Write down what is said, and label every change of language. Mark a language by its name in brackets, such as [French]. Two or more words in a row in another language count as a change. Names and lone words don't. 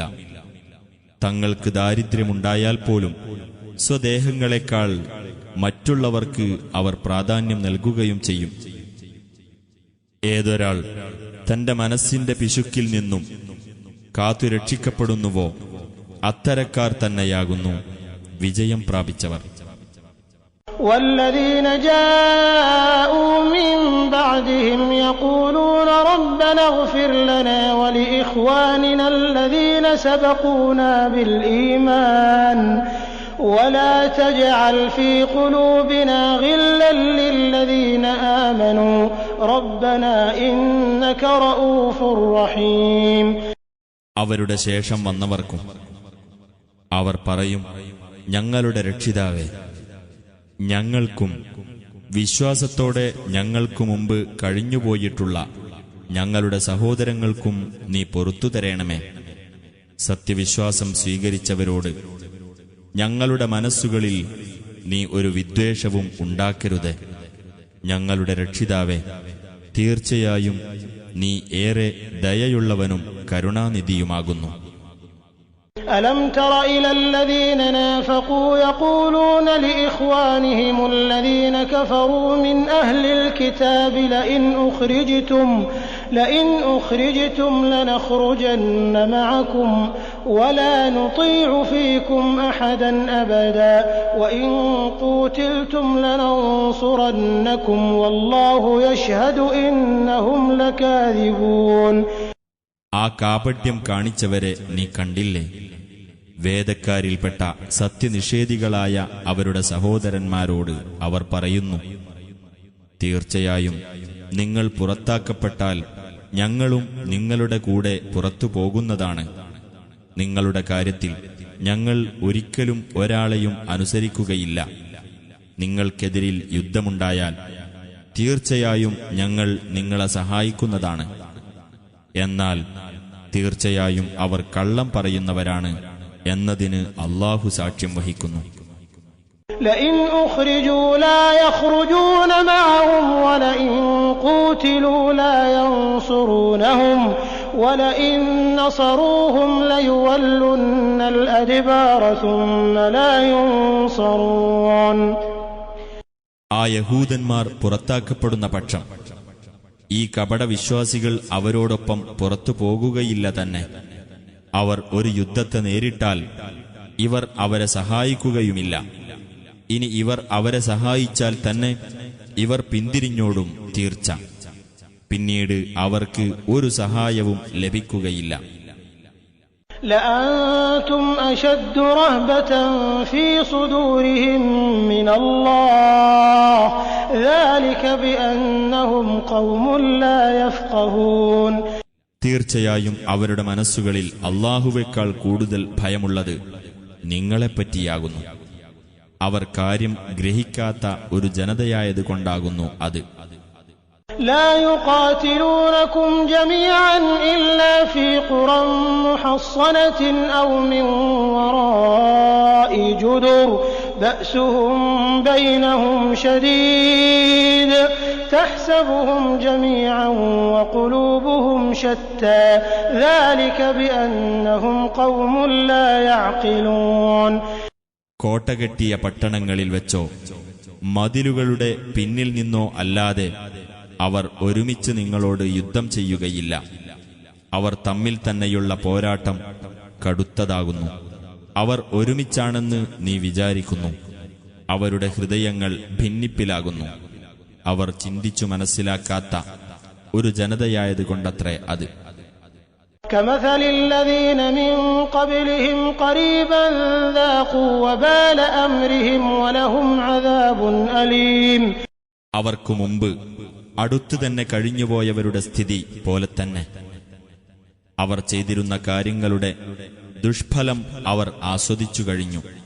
[Malayalam] തങ്ങൾക്ക് ദാരിദ്ര്യമുണ്ടായാൽ പോലും സ്വദേഹങ്ങളെക്കാൾ മറ്റുള്ളവർക്ക് അവർ പ്രാധാന്യം നൽകുകയും ചെയ്യും. ഏതൊരാൾ തന്റെ മനസ്സിന്റെ പിശുക്കിൽ നിന്നും കാത്തുരക്ഷിക്കപ്പെടുന്നുവോ അത്തരക്കാർ തന്നെയാകുന്നു വിജയം പ്രാപിച്ചവർ. [Arabic] والذين جاءوا من بعدهم يقولون ربنا اغفر لنا ولإخواننا الذين سبقونا بالإيمان ولا تجعل في قلوبنا غلا للذين آمنوا ربنا إنك رؤوف رحيم. [Malayalam] അവരുടെ ശേഷം വന്നവർക്കും അവർ പറയും, ഞങ്ങളുടെ രക്ഷിതാവേ, ഞങ്ങൾക്കും വിശ്വാസത്തോടെ ഞങ്ങൾക്കു മുമ്പ് കഴിഞ്ഞുപോയിട്ടുള്ള ഞങ്ങളുടെ സഹോദരങ്ങൾക്കും നീ പൊറുത്തു തരേണമേ. സത്യവിശ്വാസം സ്വീകരിച്ചവരോട് ഞങ്ങളുടെ മനസ്സുകളിൽ നീ ഒരു വിദ്വേഷവും ഉണ്ടാക്കരുത്. ഞങ്ങളുടെ രക്ഷിതാവേ, തീർച്ചയായും നീ ഏറെ ദയയുള്ളവനും കരുണാനിധിയുമാകുന്നു. [Arabic] ألم تر إلى الذين نافقوا يقولون لإخوانهم الذين كفروا من أهل الكتاب لئن أخرجتم لنخرجن معكم ولا نطيع فيكم أحدا أبدا وإن قوتلتم لننصرنكم والله يشهد إنهم لكاذبون. [Malayalam] ആ കാപട്യം കാണിച്ചവരെ നീ കണ്ടില്ലേ? വേദക്കാരിൽപ്പെട്ട സത്യനിഷേധികളായ അവരുടെ സഹോദരന്മാരോട് അവർ പറയുന്നു, തീർച്ചയായും നിങ്ങൾ പുറത്താക്കപ്പെട്ടാൽ ഞങ്ങളും നിങ്ങളുടെ കൂടെ പുറത്തു പോകുന്നതാണ്. നിങ്ങളുടെ കാര്യത്തിൽ ഞങ്ങൾ ഒരിക്കലും ഒരാളെയും അനുസരിക്കുകയില്ല. നിങ്ങൾക്കെതിരിൽ യുദ്ധമുണ്ടായാൽ തീർച്ചയായും ഞങ്ങൾ നിങ്ങളെ സഹായിക്കുന്നതാണ്. എന്നാൽ തീർച്ചയായും അവർ കള്ളം പറയുന്നവരാണ് എന്നതിന് അല്ലാഹു സാക്ഷ്യം വഹിക്കുന്നു. [Arabic] لئن أخرجوا لا يخرجون معهم ولئن قوتلوا لا ينصرونهم ولئن نصروهم ليولن الأدبار ثم لا ينصرون. [Malayalam] ആ യഹൂദന്മാർ പുറത്താക്കപ്പെടുന്ന പക്ഷം ഈ കപടവിശ്വാസികൾ അവരോടൊപ്പം പുറത്തു പോകുകയില്ല തന്നെ. അവർ ഒരു യുദ്ധത്തെ നേരിട്ടാൽ ഇവർ അവരെ സഹായിക്കുകയുമില്ല. ഇനി ഇവർ അവരെ സഹായിച്ചാൽ തന്നെ ഇവർ പിന്തിരിഞ്ഞോടും തീർച്ച. പിന്നീട് അവർക്ക് ഒരു സഹായവും ലഭിക്കുകയില്ല. [Arabic] لأنتم أشد رهبة في صدورهم من الله ذلك بأنهم قوم لا يفقهون. [Malayalam] തീർച്ചയായും അവരുടെ മനസ്സുകളിൽ അല്ലാഹുവേക്കാൾ കൂടുതൽ ഭയമുള്ളത് നിങ്ങളെപ്പറ്റിയാകുന്നു. അവർ കാര്യം ഗ്രഹിക്കാത്ത ഒരു ജനതയായതുകൊണ്ടാകുന്നു അത്. [Arabic] لا يقاتلونكم جميعا إلا في قرى محصنة أو من وراء جدر بأسهم بينهم شديد تحسبهم جميعا وقلوبهم شتى ذلك بأنهم قوم لا يعقلون. [Malayalam] കോട്ടകെട്ടിയ പട്ടണങ്ങളിൽ വെച്ചോ മതിലുകളുടെ പിന്നിൽ നിന്നോ അല്ലാതെ അവർ ഒരുമിച്ച് നിങ്ങളോട് യുദ്ധം ചെയ്യുകയില്ല. അവർ തമ്മിൽ തന്നെയുള്ള പോരാട്ടം കടുത്തതാകുന്നു. അവർ ഒരുമിച്ചാണെന്ന് നീ വിചാരിക്കുന്നു. അവരുടെ ഹൃദയങ്ങൾ ഭിന്നിപ്പിലാകുന്നു. അവർ ചിന്തിച്ചു മനസ്സിലാക്കാത്ത ഒരു ജനതയായതുകൊണ്ടത്രേ അത്. [Arabic] كمثل الذين من قبلهم قريبا ذاقوا وبال أمرهم ولهم عذاب أليم. [Malayalam] അവർക്കു മുമ്പ് അടുത്തു തന്നെ കഴിഞ്ഞുപോയവരുടെ സ്ഥിതി പോലെ തന്നെ അവർ ചെയ്തിരുന്ന കാര്യങ്ങളുടെ ദുഷ്ഫലം അവർ ആസ്വദിച്ചു കഴിഞ്ഞു.